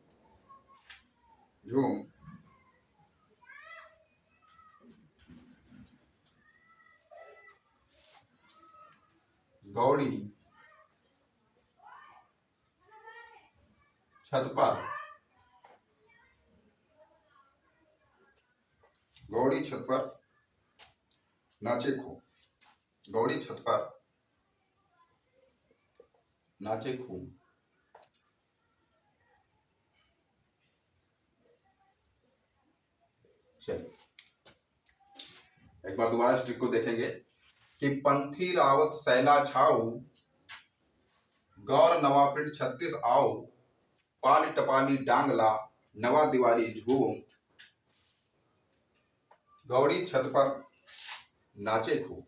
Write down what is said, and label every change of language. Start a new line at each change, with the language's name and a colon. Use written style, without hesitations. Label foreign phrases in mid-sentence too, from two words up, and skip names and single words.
Hindi: झूम, गौड़ी छत पर, गौड़ी छत पर नाचे खूब, गौड़ी छत पर नाचे खूब। चलिए एक बार दोबारा इस ट्रिक को देखेंगे कि पंथी रावत सैला छाऊ, गौर नवा पिंड 36 आओ, पाली टपाली डांगला, नवा दिवाली झूम, गौड़ी छत पर नाचे खूब।